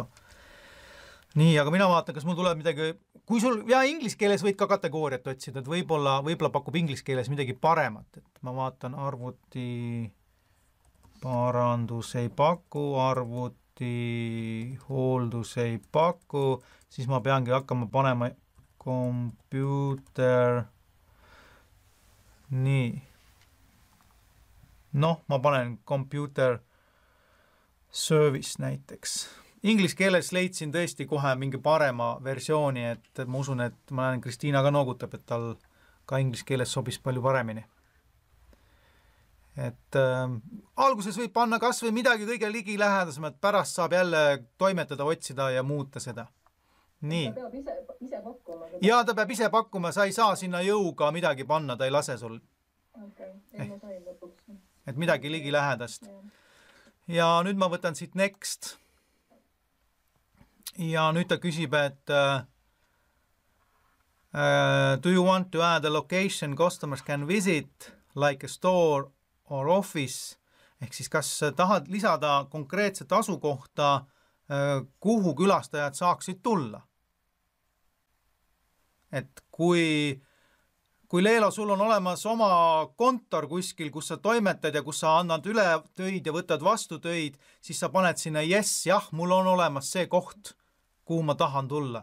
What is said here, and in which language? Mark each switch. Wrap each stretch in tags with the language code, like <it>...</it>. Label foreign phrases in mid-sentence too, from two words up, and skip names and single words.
<et>Nii, aga mina vaatan, kas mul tuleb midagi, kui sul, inglise keeles võid ka kategooriat otsida, et võib-olla pakub inglise keeles midagi paremat, et ma vaatan arvuti parandus ei paku, arvuti hooldus ei paku, siis ma peangi hakkama panema computer, nii.</et> <en>Ma panen computer service näiteks.</en> <et>Inglise keeles leidsin tõesti kohe mingi parema versiooni, et ma usun, et ma näen, Kristiina ka noogutab, et tal ka inglise keeles sobis palju paremini. Et alguses võib panna kas või midagi kõige ligilähedasem, et pärast saab jälle toimetada, otsida ja muuta seda. Nii. Ta peab ise pakkuma. Ja ta peab ise pakkuma, sa ei saa sinna jõuga midagi panna, ta ei lase sul. Okay. Ei, ma sain lõpuks. Et midagi ligilähedast. Ja nüüd ma võtan siit next. Ja nüüd ta küsib, et</et> <en>do you want to add a location customers can visit like a store or office?</en> <et>Ehk siis kas tahad lisada konkreetset asukohta, kuhu külastajad saaksid tulla? Et kui Leelo, sul on olemas oma kontor kuskil, kus sa toimetad ja kus sa annad üle töid ja võtad vastu töid, siis sa paned sinna yes, jah, mul on olemas see koht, kuhu ma tahan tulla.</et>